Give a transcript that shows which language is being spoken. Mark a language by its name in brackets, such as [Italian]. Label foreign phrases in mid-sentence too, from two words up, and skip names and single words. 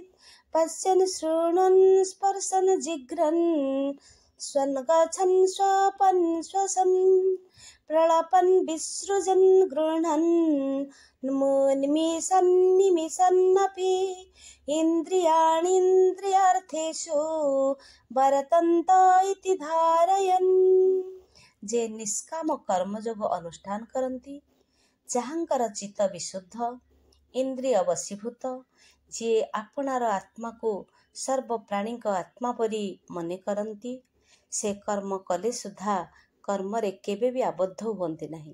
[Sanskrit] पश्यन् शृण्वन् स्पर्शन् जिघ्रन्, स्वन् गच्छन् स्वपन् श्वसन्। प्रलपन् विसृजन् गृह्णन्, निमिषन् निमिषन्नपि। इन्द्रियाणीन्द्रियार्थेषु वर्तन्त इति धारयन्। [Odia] जे ନିଷ୍କାମ କର୍ମଯୋଗ ଅନୁଷ୍ଠାନ କରନ୍ତି, ଯାହାଙ୍କର ଚିତ୍ତ ବିଶୁଦ୍ଧ, ଇନ୍ଦ୍ରିୟ ବଶୀଭୂତ, ଯିଏ ଆପଣାର ଆତ୍ମାକୁ ସର୍ବପ୍ରାଣୀଙ୍କ ଆତ୍ମା ପରି ମନେ କରନ୍ତି, ସେ କର୍ମ କଲେ ସୁଦ୍ଧା କର୍ମରେ କେବେ ବି ଆବଦ୍ଧ ହୁଅନ୍ତି ନାହିଁ।